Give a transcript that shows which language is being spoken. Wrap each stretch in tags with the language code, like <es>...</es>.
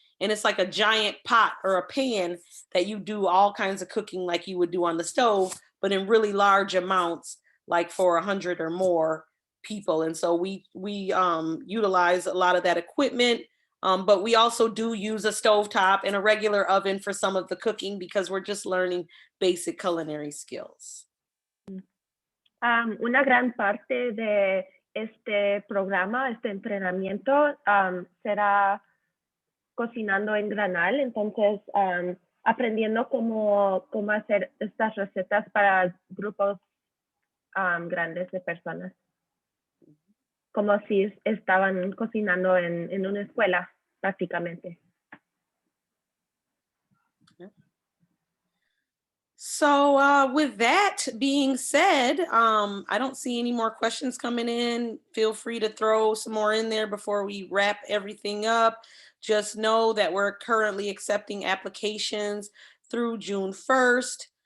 <en>And it's like a giant pot or a pan that you do all kinds of cooking like you would do on the stove, but in really large amounts, like for 100 or more people. And so we utilize a lot of that equipment, but we also do use a stovetop and a regular oven for some of the cooking because we're just learning basic culinary skills.</en> <es>Una gran parte de este programa, este entrenamiento, será cocinando en granal, entonces aprendiendo cómo hacer estas recetas para grupos grandes de personas, como si estaban cocinando en una escuela, prácticamente.</es> <en>So with that being said, I don't see any more questions coming in. Feel free to throw some more in there before we wrap everything up. Just know that we're currently accepting applications through June 1st.</en>